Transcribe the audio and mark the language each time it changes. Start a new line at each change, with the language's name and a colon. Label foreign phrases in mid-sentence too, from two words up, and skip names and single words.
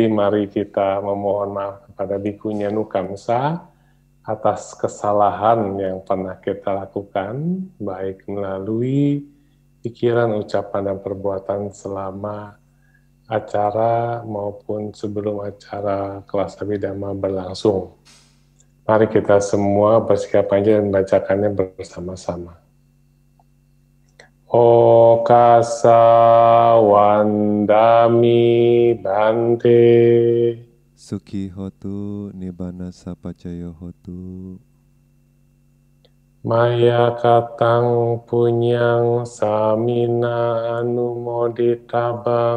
Indonesian: Mari kita memohon maaf kepada Bhikkhuni Nukamsa atas kesalahan yang pernah kita lakukan, baik melalui pikiran, ucapan, dan perbuatan selama acara maupun sebelum acara kelas Abhidhamma berlangsung. Mari kita semua bersikap anjali dan membacakannya bersama-sama.
Pali: Okasa wandami Bante. Sukihotu nibbana sapaccaya hotu. Maya katang punyang samina anumoditabang.